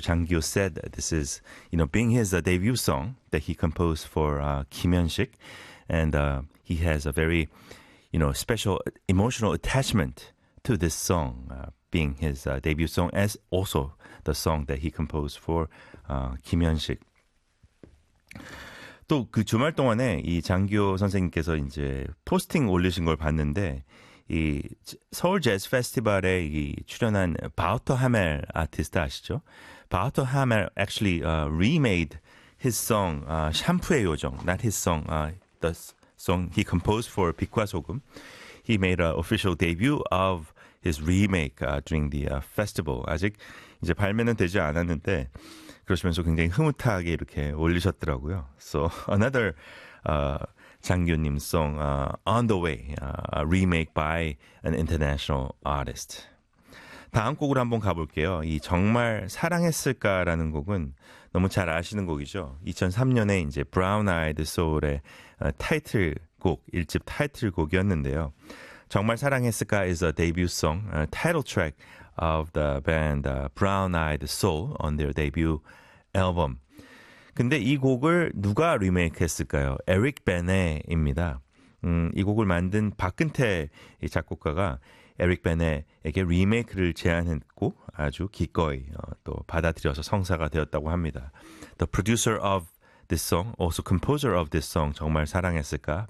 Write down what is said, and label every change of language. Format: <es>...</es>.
<en>장기호 said that this is, you know, being his debut song that he composed for 김현식, and he has a very, you know, special emotional attachment to this song, being his debut song as also the song that he composed for 김현식.</en> <ko>또 그 주말 동안에 이 장기호 선생님께서 이제 포스팅 올리신 걸 봤는데 이 서울 재즈 페스티벌에 이 출연한 바우터 하멜 아티스트 아시죠?</ko> <en>바우터 하멜 actually remade his song 샴푸의 요정, not his song, the song he composed for 빛과 소금. He made an official debut of his remake during the festival.</en> <ko>아직 이제 발매는 되지 않았는데 그러시면서 굉장히 흐뭇하게 이렇게 올리셨더라고요.</ko> <en>So another 장기호님 song On The Way, a remake by an international artist.</en> <ko>다음 곡으로 한번 가볼게요. 이 정말 사랑했을까라는 곡은 너무 잘 아시는 곡이죠. 2003년에 이제 Brown Eyed Soul의 타이틀곡, 1집 타이틀곡이었는데요.</ko> <en>정말 사랑했을까 is a debut song, a title track of the band Brown Eyed Soul on their debut album.</en> <ko>근데 이 곡을 누가 리메이크 했을까요? 에릭 베네입니다. 이 곡을 만든 박근태 작곡가가 에릭 베네에게 리메이크를 제안했고 아주 기꺼이 또 받아들여서 성사가 되었다고 합니다.</ko> <en>The producer of this song, also composer of this song, 정말 사랑했을까?</en>